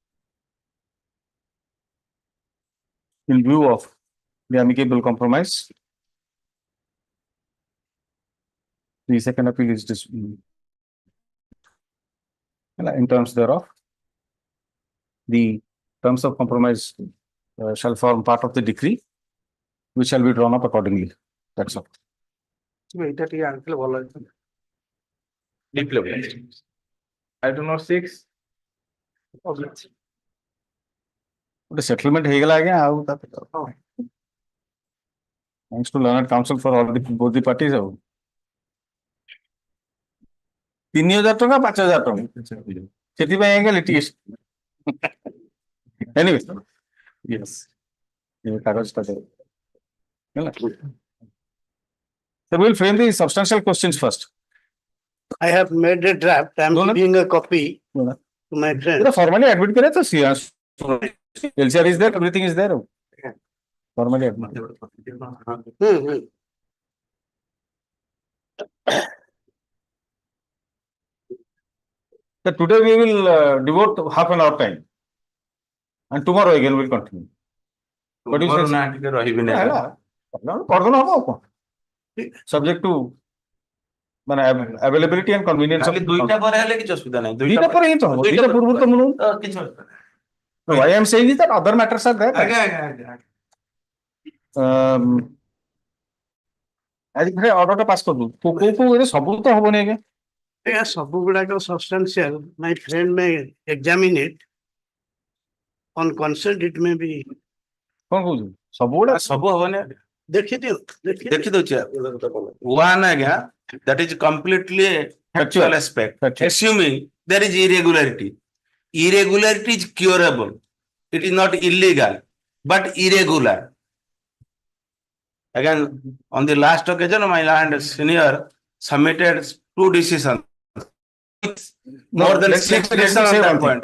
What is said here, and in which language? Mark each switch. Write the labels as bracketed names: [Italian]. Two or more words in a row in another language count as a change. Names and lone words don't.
[English] In view of the amicable compromise, the second appeal is in terms thereof. The terms of compromise shall form part of the decree, which shall be drawn up accordingly. That's all. [Odia] ଏଇଟା ଟିକେ ଆଣିଥିଲେ ଭଲ ହେଇଥାନ୍ତା [English] Diploma. Item number 6. The settlement [Odia] ହେଇଗଲା ଆଜ୍ଞା ଆଉ [English] thanks to learned counsel for all both the parties [Odia] ଆଉ 3,000 ଟଙ୍କା 5,000 ଟଙ୍କା ସେଥିପାଇଁ ଆଜ୍ଞା [English] litigation anyway yes [Odia] ये କାଗଜଟା ଦେ ହେଲା [English] so we'll frame the substantial questions first. I have made a draft. I am giving a copy to my friend. Formally admit [Hindi] करे तो [English] LCR is there, everything is there. Formally admit. So today we will devote half an hour time, and tomorrow again we'll continue. What do you say? Subject to availability and convenience of [Bangla] দুইটা পরে হলে কিছু অসুবিধা নাই দুইটা পরে [Odia] ହିଁ ତ ହବ দুইটা ପୂର୍ବରୁ ତ ମୁଁ [Bangla] কিছু অসুবিধা [English] why I am saying is that other matters are there. [Odia] ଆଜି ଘରେ ଅର୍ଡରଟା ପାସ୍ କରିଦୁ କୋଉ ସବୁ ତ ହବନି ଆଜ୍ଞା ସବୁ ଗୁଡାକ substantial. [English] My friend may examine it. On consent, it may be. [Odia] କଣ କହୁଛୁ ସବୁଗୁଡା ସବୁ ହବନି ଦେଖିଦିଅ [English] ଦେଖିଦଉଛି one ଆଜ୍ଞା that is completely factual aspect assuming there is irregularity is curable it is not illegal but irregular again on the last occasion my land senior submitted 2 decisions more than 6 decisions on that point.